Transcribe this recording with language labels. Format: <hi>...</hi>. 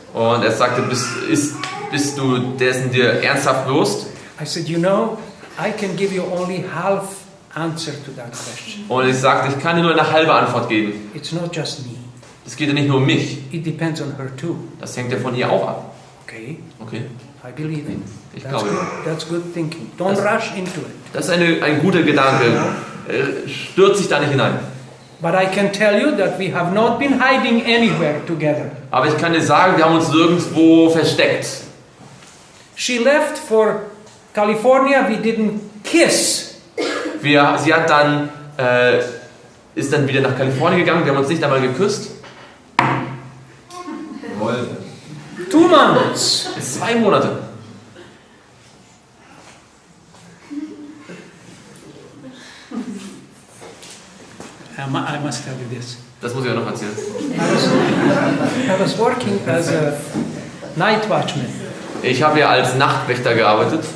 <de>Und er sagte, bist du dessen dir ernsthaft bewusst?</de> <en>I said, you know, I can give you only half answer to that question.</en> <de>Und ich sagte, ich kann dir nur eine halbe Antwort geben.</de> <en>It's not just me.</en> <de>Es geht ja nicht nur um mich.</de> <en>It depends on her too.</en> <de>Das hängt ja von ihr auch ab.</de> <en>Okay,</en> <de>Okay.</de> <en>I believe it.</en> <de>Ich</de> <en>That's</en> <de>glaube.</de> <en>good. That's good thinking. Don't rush into it.</en> <de>Das ist ein guter Gedanke. Stürzt sich da nicht hinein.</de> <en>But I can tell you that we have not been hiding anywhere together.</en> <de>Aber ich kann dir sagen, wir haben uns nirgendwo versteckt.</de> <en>She left for California. We didn't kiss.</en> <de>Sie hat dann, ist dann wieder nach Kalifornien gegangen. Wir haben uns nicht einmal geküsst. Jawohl.</de> <en>2 months.</en> <de>2 Monate.</de> <en>I must tell you this.</en> <de>Das muss ich auch noch erzählen.</de> <en>I was working as a night watchman</en> <de>Ich habe ja als Nachtwächter gearbeitet</de>